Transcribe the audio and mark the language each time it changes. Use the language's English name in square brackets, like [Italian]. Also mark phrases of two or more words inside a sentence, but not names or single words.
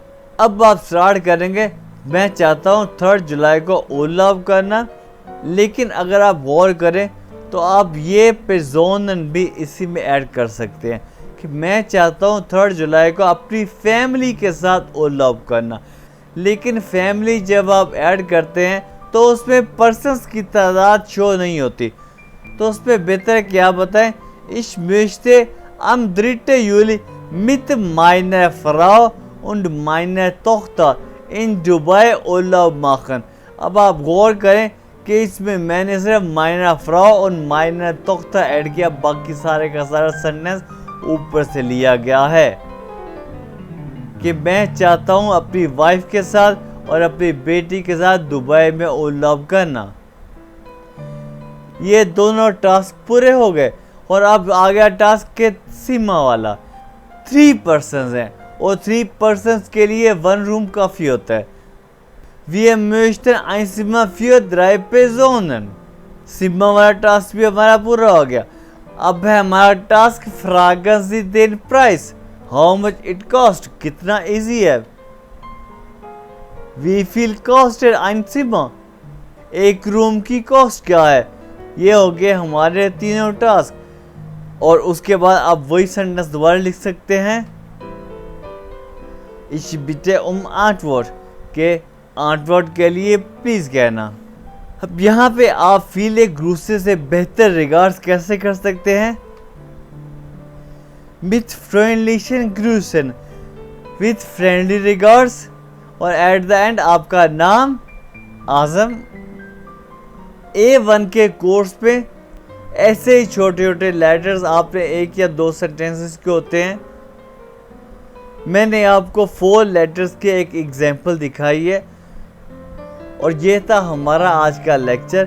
[Hindi] अब आप स्टार्ट करेंगे, मैं चाहता हूं 3 जुलाई को उलॉप करना, लेकिन अगर आप गौर करें तो आप ये पेजोनन भी इसी में ऐड कर सकते हैं कि मैं चाहता हूं 3 जुलाई को अपनी फैमिली के साथ उलॉप करना। लेकिन फैमिली जब आप ऐड करते हैं तो उसमें पर्सन्स की तादाद शो नहीं होती, तो उसमें बेहतर क्या बताएं, [German] ich möchte am 3. Juli mit meiner Frau und meiner Tochter in Dubai Urlaub machen। [Hindi] अब आप गौर करें कि इसमें मैंने सिर्फ [German] meiner Frau [Hindi] और [German] meiner Tochter [Hindi] ऐड किया, बाकी सारे का सारा सेंटेंस ऊपर से लिया गया है कि मैं चाहता हूं अपनी वाइफ के साथ और अपनी बेटी के साथ दुबई में उलॉप करना। ये दोनों टास्क पूरे हो गए और अब आ गया टास्क के सीमा वाला। 3 पर्सन्स हैं और 3 पर्सन्स के लिए 1 रूम काफ़ी होता है। [German] Wir möchten ein Zimmer für 3 Personen। [Hindi] सीमा वाला टास्क भी हमारा पूरा हो गया। अब है हमारा टास्क [German] fragen Sie den Preis, [English] how much it cost, [Hindi] कितना इजी है। [German] Wie viel kostet ein Zimmer, [Hindi] एक रूम की कॉस्ट क्या है। ये हो गए हमारे तीनों टास्क। और उसके बाद आप वही सेंटेंस दोबारा लिख सकते हैं, [German] Ich bitte um Antwort, [Hindi] के Antwort के लिए प्लीज कहना। अब यहाँ पे आप फील एक ग्रूसे से बेहतर रिगार्ड्स कैसे कर सकते हैं, [German] Mit freundlichen Grüßen, [English] with friendly regards, [Hindi] और [English] at the end [Hindi] आपका नाम आजम। A1 के कोर्स पे ऐसे ही छोटे छोटे लेटर्स आपने 1 या 2 सेंटेंसेस के होते हैं। मैंने आपको 4 लेटर्स के एक एग्जांपल दिखाई है और ये था हमारा आज का लेक्चर।